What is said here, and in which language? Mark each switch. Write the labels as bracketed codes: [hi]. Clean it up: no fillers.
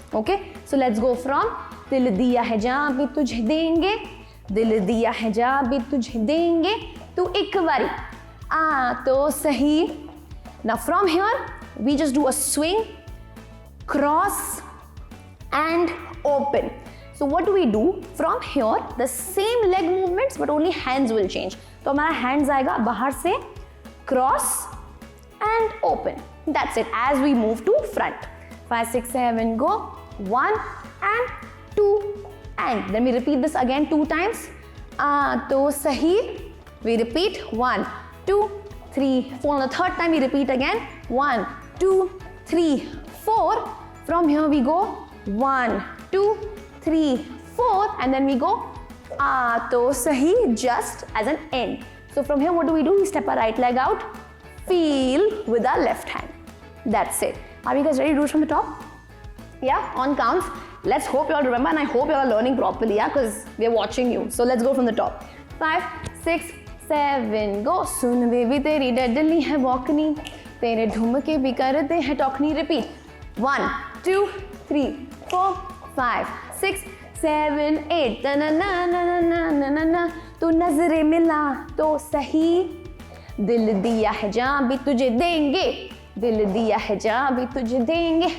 [en] Okay, so let's go from Dil diya hai jaan bhi tujhe denge, Dil diya hai jaan bhi tujhe denge, to Ik Bari Aa to sahi. Now from here, we just do a swing, cross and open. So what do we do? From here, the same leg movements but only hands will change. [hi] तो हमारा hands आएगा बाहर से, [en] cross and open. That's it. As we move to front. 5, 6, 7, go. 1 and 2 and then we repeat this again 2 times. To sahi. We repeat 1, 2, 3, 4. On the third time we repeat again 1, 2, 3, 4. From here we go 1, 2, 3, 4 and then we go to sahi just as an end. So from here what do? We step our right leg out, feel with our left hand. That's it. Are you guys ready to do it from the top? Yeah, on counts. Let's hope you all remember and I hope you all are learning properly, yeah, because we are watching you. So let's go from the top. 5, 6, 7, go. [hi] Soon baby तेरी Dudley है बॉकनी, तेरे ढुमके भी करते हैं टॉकनी. [en] Repeat. 1, 2, 3, 4, 5, 6, 7, 8. ना ना ना ना ना ना ना ना. [hi] तू नजरे मिला तो सही, दिल दिया है जहाँ भी तुझे देंगे, दिल दिया है जहाँ भी तुझे देंगे.